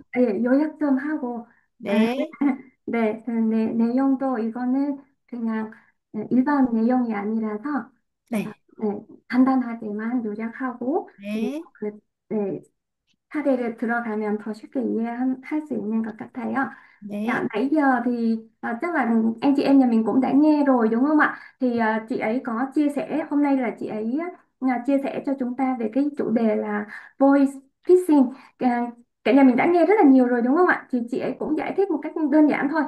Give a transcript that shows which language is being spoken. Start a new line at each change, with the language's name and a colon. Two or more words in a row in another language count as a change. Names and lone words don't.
Korean: 요약 좀 하고, 아, 네, 네, 내용도 이거는 그냥 일반 내용이 아니라서 네, 네, 간단하게만 요약하고, 그리고 네, 네, 사례를 들어가면 더 쉽게 이해할 수 있는 것 같아요.
Vietnamese: Dạ,
Korean: 네,
Vietnamese: nãy giờ thì chắc là anh chị em nhà mình cũng đã nghe rồi đúng không ạ? Thì chị ấy có chia sẻ, hôm nay là chị ấy chia sẻ cho chúng ta về cái chủ đề là
English: voice phishing.
Vietnamese: Cả nhà mình đã nghe rất là nhiều rồi đúng không ạ? Thì chị ấy cũng giải thích một cách đơn giản thôi.